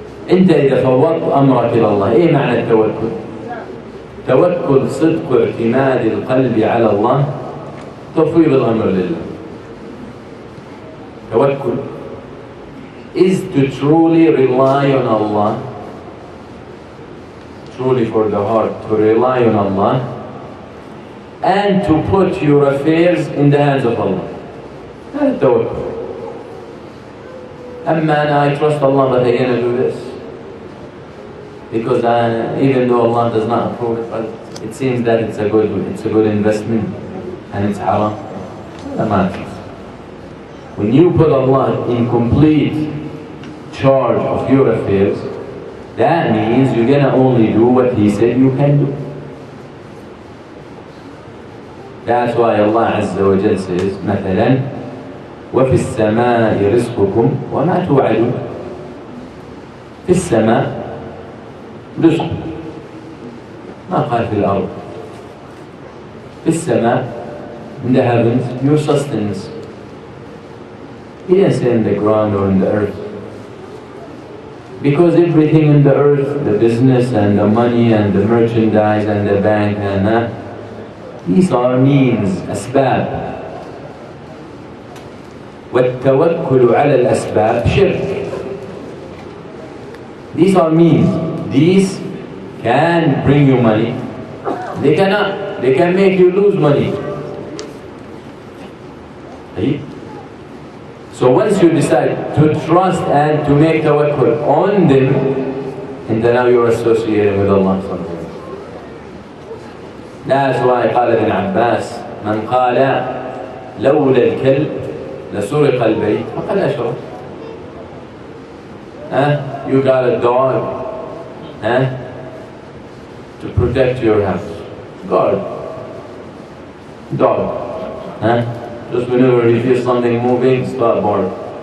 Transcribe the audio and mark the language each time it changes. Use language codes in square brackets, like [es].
[ar] أنت إذا فوضت أمرك إلى الله، إيه معنى التوكل؟ توكل صدق اعتماد القلب على الله، تفويض الأمر لله. [en] Tawakkul is to truly rely on Allah, truly for the heart, to rely on Allah and to put your affairs in the hands of Allah. That's tawakkul. I trust Allah, but I'm going to do this because even though Allah does not approve it, but it seems that it's a good investment and it's haram. When you put Allah in complete charge of your affairs, that means you're going to only do what He said you can do. That's why Allah Azza wa Jal says, [ar] مثلا وفي السماء رزقكم وما توعدون. في السماء رزق، ما قال في الأرض. في السماء, [en] in the heavens, your sustenance. He didn't say in the ground or in the earth. Because everything in the earth, the business and the money and the merchandise and the bank and that, these are means, أسباب. [ar] والتوكل على الأسباب شرك. [en] These are means. These can bring you money. They cannot. They can make you lose money. Right? So once you decide to trust and to make tawakkul on them, and then now you're associated with Allah. That's why [ar] قال ابن عباس من قال لولا الكلب لسرق البيت فقد أشرك. [en] You got a dog to protect your house. Guard. Dog. Just whenever you feel something moving, start barking.